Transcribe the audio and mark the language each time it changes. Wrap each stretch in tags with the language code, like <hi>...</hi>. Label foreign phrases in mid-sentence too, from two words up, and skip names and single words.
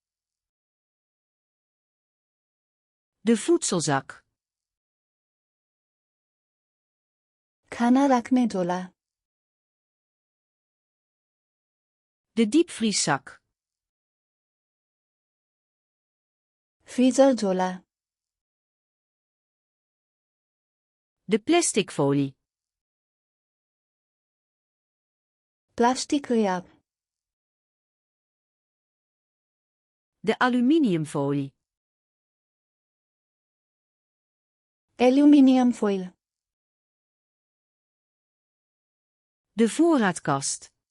<nl>De voedselzak.</nl> <ne>खाना राख्ने झोला।</ne> <nl>De diepvrieszak.</nl> <ne>फ्रिजर झोला।</ne> <nl>De plastic folie.</nl> <ne>प्लास्टिक र्याप।</ne> <nl>De aluminiumfolie.</nl> <ne>एल्युमिनियम फोइल।</ne> <nl>De voorraadkast.</nl>